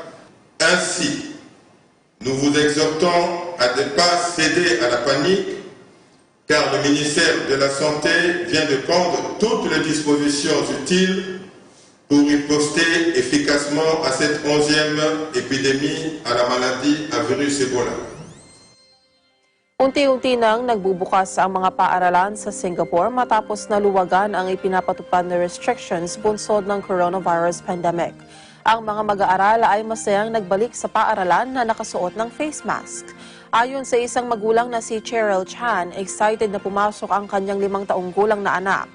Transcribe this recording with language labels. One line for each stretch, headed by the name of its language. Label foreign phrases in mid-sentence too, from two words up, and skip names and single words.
French: Ainsi, nous vous exhortons à ne pas céder à la panique, car le ministère de la Santé vient de prendre toutes les dispositions utiles pour riposter efficacement à cette 11e épidémie à la maladie à virus Ebola.
Filipino: Unti-unti nang nagbubukas ang mga paaralan sa Singapore matapos naluwagan ang ipinapatupad na restrictions bunsod ng coronavirus pandemic. Ang mga mag-aaral ay masayang nagbalik sa paaralan na nakasuot ng
English: face mask.
Filipino: Ayon sa isang magulang na si Cheryl Chan, excited na pumasok ang kanyang 5 taong gulang na anak.